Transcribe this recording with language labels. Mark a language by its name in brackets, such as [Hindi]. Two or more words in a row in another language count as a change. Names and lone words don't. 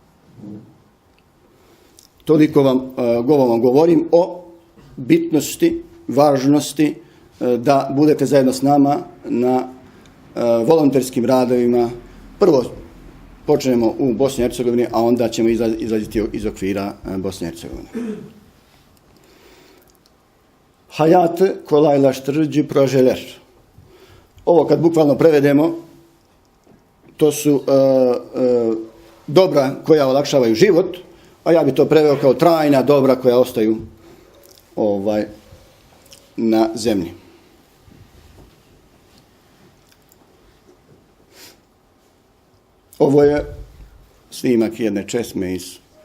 [Bosnian] Toliko vam govorim o bitnosti, važnosti da budete zajedno s nama na volonterskim radovima. Prvo počnemo u Bosni i Hercegovini, a onda ćemo izlaziti iz okvira Bosne i Hercegovine. [Turkish] Hayatı kolaylaştırıcı projeler. [Bosnian] Ovo kad bukvalno prevedemo, to su dobra koja olakšavaju život, a ja bi to preveo kao trajna dobra koja ostaju na zemlji. Ovo je snimak jedne česme iz...